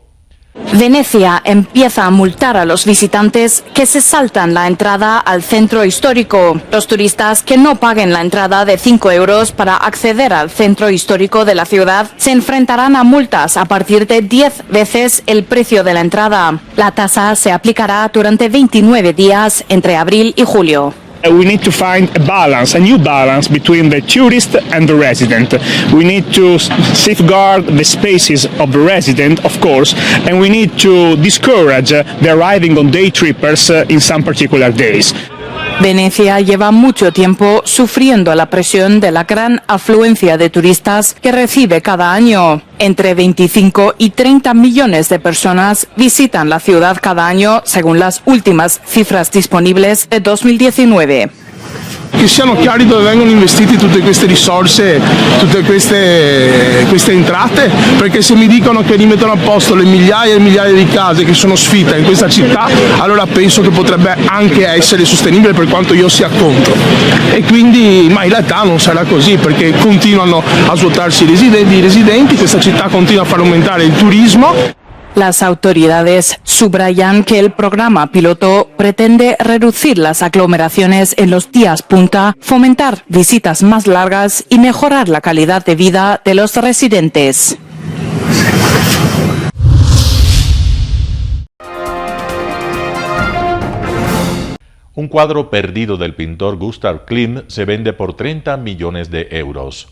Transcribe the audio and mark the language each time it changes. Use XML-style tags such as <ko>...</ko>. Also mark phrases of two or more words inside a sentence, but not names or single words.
<es>Venecia empieza a multar a los visitantes que se saltan la entrada al centro histórico. Los turistas que no paguen la entrada de 5 euros para acceder al centro histórico de la ciudad se enfrentarán a multas a partir de 10 veces el precio de la entrada. La tasa se aplicará durante 29 días entre abril y julio.</es> <en>We need to find a balance, a new balance between the tourist and the resident. We need to safeguard the spaces of the resident, of course, and we need to discourage the arriving on day trippers in some particular days.</en> <es>Venecia lleva mucho tiempo sufriendo la presión de la gran afluencia de turistas que recibe cada año. Entre 25 y 30 millones de personas visitan la ciudad cada año, según las últimas cifras disponibles de 2019.</es> <it>Che siano chiari dove vengono investiti tutte queste risorse, tutte queste entrate, perché se mi dicono che rimettono a posto le migliaia e migliaia di case che sono sfitte in questa città, allora penso che potrebbe anche essere sostenibile, per quanto io sia contro. E quindi, ma in realtà non sarà così, perché continuano a svuotarsi i residenti, questa città continua a far aumentare il turismo.</it> <es>Las autoridades subrayan que el programa piloto pretende reducir las aglomeraciones en los días punta, fomentar visitas más largas y mejorar la calidad de vida de los residentes. Un cuadro perdido del pintor Gustav Klimt se vende por 30 millones de euros.</es>